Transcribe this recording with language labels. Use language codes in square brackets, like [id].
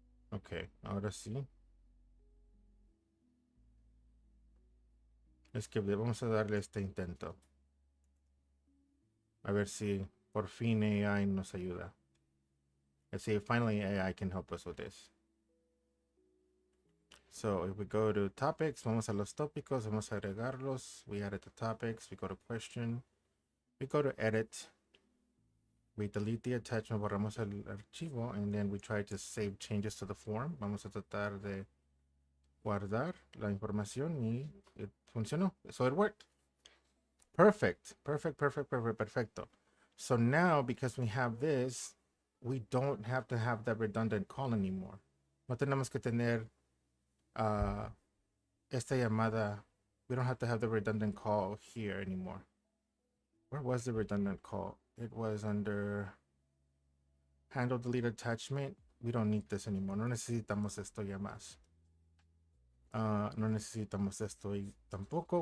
[es] Ok, ahora sí. Es que vamos a darle este intento. A ver si por fin AI nos ayuda. [en] Let's see if finally AI can help us with this. So if we go to topics, [es] vamos a los tópicos, vamos a agregarlos. [en] We added the topics, we go to question, we go to edit, we delete the attachment, [es] borramos el archivo, [en] and then we try to save changes to the form. [es] Vamos a tratar de guardar la información y funcionó. [en] So it worked. Perfect. Perfecto. So now, because we have this, we don't have to have that redundant call anymore. [es] No tenemos que tener esta llamada. [en] We don't have to have the redundant call here anymore. Where was the redundant call? It was under handle delete attachment. We don't need this anymore. [es] No necesitamos esto ya más. No necesitamos esto y tampoco.